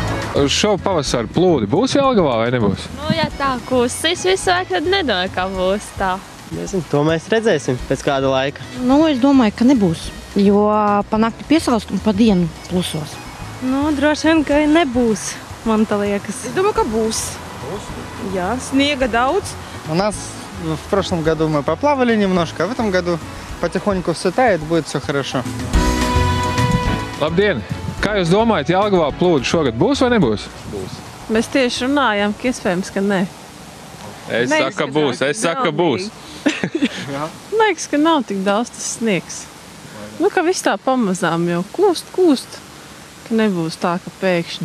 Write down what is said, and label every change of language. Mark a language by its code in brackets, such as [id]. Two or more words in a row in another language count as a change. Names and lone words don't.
[lv] Šo pavasaru plūdi būs Jelgavā vai nebūs? Nu, ja tā kūsīs visu laiku, tad nedomāju, ka būs tā. Nezinu, to mēs redzēsim pēc kāda laika. Nu, es domāju, ka nebūs, jo pa nakti piesalst un pa dienu plusos. Nu, droši vien, ka nebūs, man tā liekas. [ru] Я думаю, [lv] ka būs. Ja, снега daudz. [ru] У нас в прошлом году мы поплавали немножко, а в этом году потихоньку все тает, будет все хорошо. [lv] Labdien! Kā jūs domājat, Jelgavā plūdi šogad būs vai nebūs? Būs. Mēs tieši runājām, ka iespējams, ka ne. Es saku, ka būs, es saku, ka būs. Liekas, ka nav tik daudz tas sniegs. Nu, ka viss tā pamazām jau kūst, ka nebūs tā, ka pēkšņi.